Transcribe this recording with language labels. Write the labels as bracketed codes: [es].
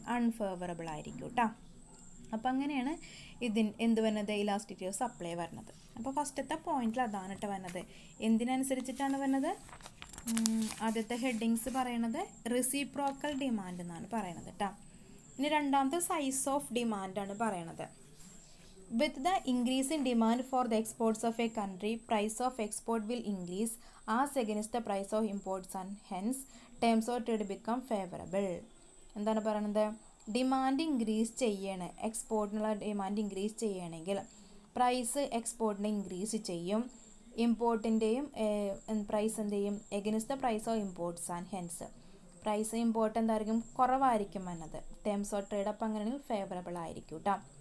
[ml] Unfavourable ആയിരിക്കും കേട്ടോ. അപ്പോൾ അങ്ങനെയാണ് എന്ത് വരുന്നത്? ഇലാസ്റ്റിസിറ്റി ഓഫ് സപ്ലൈ വരുന്നത്. അപ്പോൾ ഫസ്റ്റത്തെ പോയിന്റിൽ അതാണ് കേട്ടോ വരുന്നത്. എന്തിനനുസരിച്ചിട്ടാണ് വരുന്നത്? ആദ്യത്തെ ഹെഡിങ്സ് പറയണത് റെസിപ്രോക്കൽ ഡിമാൻഡ് എന്നാണ് പറയണത് കേട്ടോ. ഇനി രണ്ടാമത്തെ സൈസ് ഓഫ് ഡിമാൻഡാണ് പറയണത്. [en] With the increase in demand for the exports of a country, price of export will increase as against the price of imports and hence terms of trade become favorable. [ml] എന്താണ് പറയുന്നത്? Demand increase ചെയ്യണം, എക്സ്പോർട്ടിനുള്ള demand increase ചെയ്യണമെങ്കിൽ price എക്സ്പോർട്ടിനെ increase ചെയ്യും. ഇമ്പോർട്ടിൻ്റെയും price എന്ത് ചെയ്യും? [en] against the price of imports and hence [ml] price import എന്തായിരിക്കും? കുറവായിരിക്കും എന്നത്. ടേംസ് ഓഫ് ട്രേഡ് അപ്പം അങ്ങനെയാണെങ്കിൽ ഫേവറബിൾ ആയിരിക്കും കേട്ടോ.